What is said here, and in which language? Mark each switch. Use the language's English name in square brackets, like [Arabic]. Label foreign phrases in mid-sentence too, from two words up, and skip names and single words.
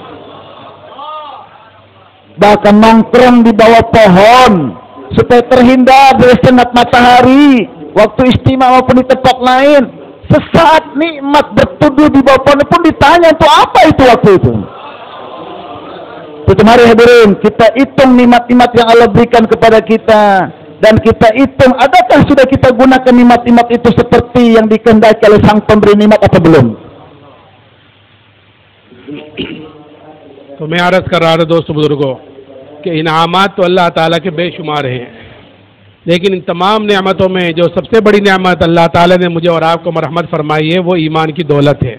[Indonesian] Bahkan nongkrong di bawah pohon supaya terhindar dari sinar matahari waktu istimewa maupun di tempat lain, sesaat nikmat berteduh di bawah pohon pun ditanya untuk apa itu waktu itu. Mari hadirin, kita hitung nikmat-nikmat yang Allah berikan kepada kita, dan kita hitung adakah sudah kita gunakan nikmat-nikmat itu seperti yang dikehendaki oleh sang pemberi nikmat atau belum. [Urdu] تو میں عرض کر رہا تھا دوستو بزرگو کہ انعامات تو اللہ تعالیٰ کے بے شمار ہیں، لیکن ان تمام نعمتوں میں جو سب سے بڑی نعمت اللہ تعالیٰ نے مجھے اور آپ کو مرحمت فرمائی ہے وہ ایمان کی دولت ہے.